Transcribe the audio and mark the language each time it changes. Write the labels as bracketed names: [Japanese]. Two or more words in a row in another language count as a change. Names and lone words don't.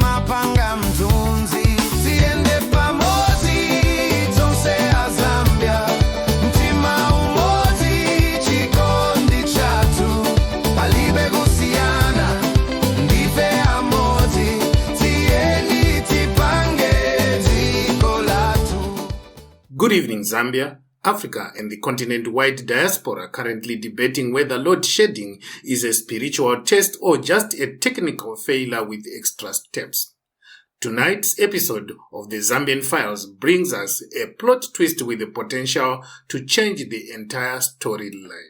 [Nyanja] panga mtunzi tiende pamozi tonse a Zambia mtima umozi chikondi chatu palibe kusiyana ndife amozi tieni tipange ziko latu. [English] Good evening, Zambia. Africa and the continent-wide diaspora currently debating whether load shedding is a spiritual test or just a technical failure with extra steps. Tonight's episode of the Zambian Files brings us a plot twist with the potential to change the entire storyline.